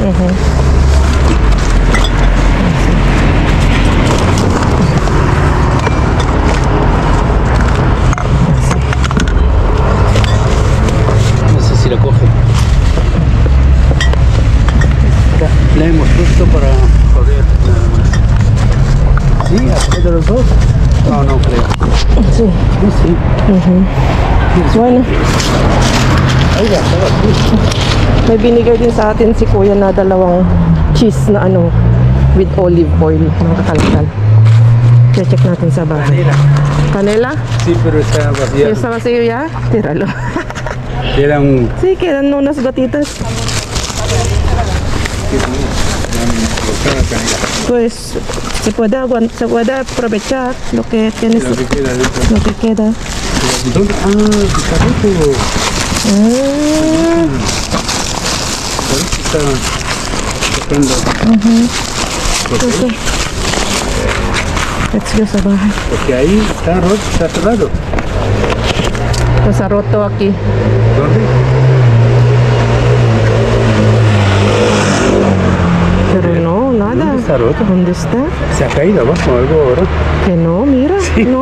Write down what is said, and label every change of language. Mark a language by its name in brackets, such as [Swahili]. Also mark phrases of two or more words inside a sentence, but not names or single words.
[Spanish] No sé si la coge. La hemos puesto para joder nada más. ¿Sí? ¿A través de los dos? No, no creo. Sí. No, sí. Bueno, [Filipino] may binigay din sa atin si Kuya na dalawang cheese na ano [English] with olive oil, [Filipino] mga kakalkal. Check natin sa bahay. [Spanish] Canela? Sí, pero está ¿Ya vacía. está vacío ya? Tíralo. Era un... Sí, quedan unas gotitas. Pues se puede aprovechar lo que tienes, Lo que queda dentro. lo que queda. ¿Dónde? Ah, picarito. Ah, Por eso está tocando. eso. [English] Let's go [Filipino] sa bahay. [Spanish] Porque ahí está roto, está cerrado. Nasa roto aquí. ¿Dónde? Pero no, nada. ¿Dónde está roto? ¿Dónde está? Se ha caído abajo algo ahora. Que no, mira. No,